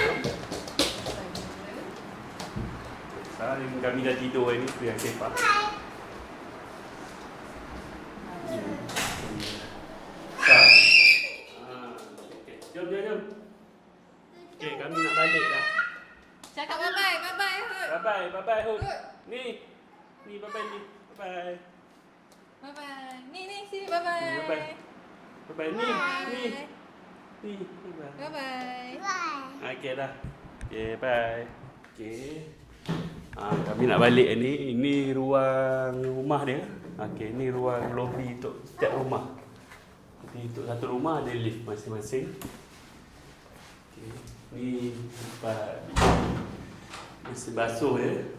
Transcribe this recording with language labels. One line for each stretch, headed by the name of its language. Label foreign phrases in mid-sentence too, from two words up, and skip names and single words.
Malay: Sekarang kami dah tidur ni, tu yang sepah. Jom. Okay, kami nak balik dah. Cakap bye-bye Bye-bye, Hud. Ni, bye-bye ni. Bye-bye. Bye-bye. Ni sini bye-bye. Bye-bye. Ni. Bye-bye. Bye-bye. Okay dah.
English: Okay, bye.
Malay: Okay. Kami nak balik ni. Ini ruang rumah dia. Okay, ni ruang lobby untuk setiap rumah. Jadi untuk satu rumah ada lift masing-masing. Okay. Ni tempat mesin basuh dia.